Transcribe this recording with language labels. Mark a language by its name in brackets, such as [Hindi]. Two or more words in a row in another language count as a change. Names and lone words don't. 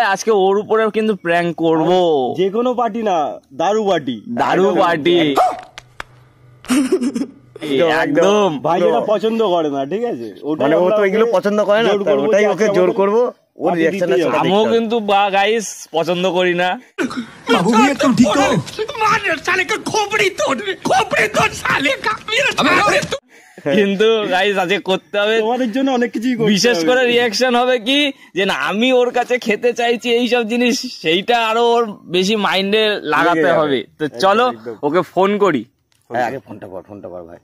[Bangla] আজকে ওর উপরে কিন্তু প্র্যাঙ্ক করব, যে কোনো পার্টি না, দারু পার্টি, দারু পার্টি একদম। ভাই এটা পছন্দ করে না, ঠিক আছে, মানে ও তো এগুলো পছন্দ করে না, ওটাই ওকে জোর করব ওর রিয়াকশনটা সেটা। আমিও কিন্তু গাইস পছন্দ করি না, [Hindi] बाबू भी एकदम ठीक है मार साले का खोपड़ी तोड़ साले का [Bangla] কিন্তু গাইস আজকে করতে হবে, তোমাদের জন্য অনেক কিছুই করতে হবে। বিশেষ করে রিয়াকশন হবে কি যে না আমি ওর কাছে খেতে চাইছি এইসব জিনিস, সেইটা আরো ওর বেশি মাইন্ডে লাগাতে হবে। তো চলো ওকে ফোন করি। আগে ফোনটা কর ভাই।